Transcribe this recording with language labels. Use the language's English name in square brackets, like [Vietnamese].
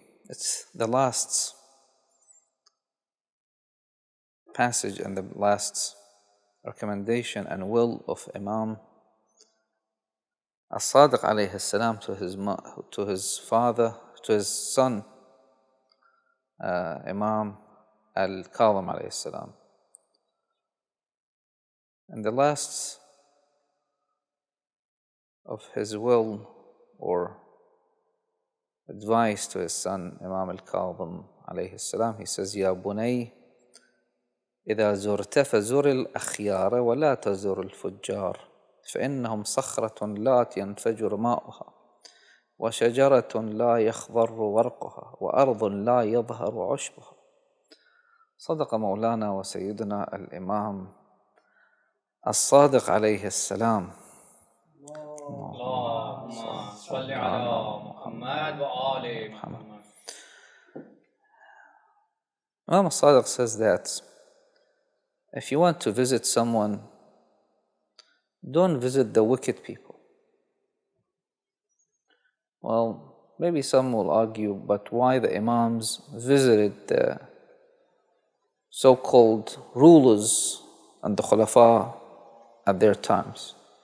[English] It's the last passage and the last recommendation and will of Imam As-Sadiq alayhi salam to his father, to his son, Imam Al-Kadhim alayhi salam. And the last of his will or advice to his son, Imam Al-Kadhim alayhi salam, he says, [Arabic] Ya bunay, إذا زرت فزر الأخيار ولا تزر الفجار فإنهم صخرة لا ينفجر ماؤها وشجرة لا يخضر ورقها وأرض لا يظهر عشبها. صدق مولانا وسيدنا الإمام الصادق عليه السلام. اللهم صل على محمد وآل محمد. [English] Imam As-Sadiq says that if you want to visit someone, don't visit the wicked people. Well, maybe some will argue, but why the Imams visited the so-called rulers and the Khulafa at their times?